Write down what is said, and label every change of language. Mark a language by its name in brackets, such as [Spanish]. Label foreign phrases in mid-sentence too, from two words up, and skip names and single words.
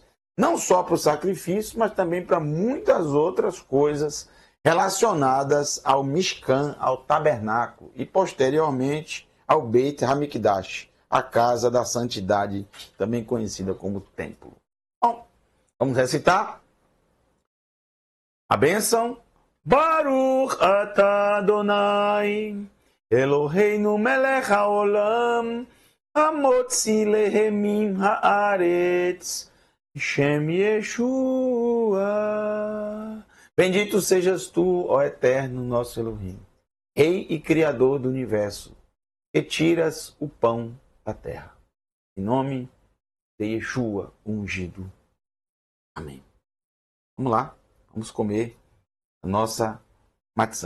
[Portuguese] Não só para o sacrifício, mas também para muitas outras coisas relacionadas ao Mishkan, ao tabernáculo, e posteriormente ao Beit HaMikdash, a casa da santidade, também conhecida como templo. Bom, vamos recitar a bênção. [Hebrew] ברוך אתה אדוני, אלוהינו מלך העולם, המוציא לחם מן הארץ, שם ישוע. [Portuguese] Bendito sejas tu, ó Eterno, nosso Elohim, Rei e Criador do universo, que tiras o pão da terra. Em nome de Yeshua, ungido. Amém. Vamos lá, vamos comer a nossa matzá.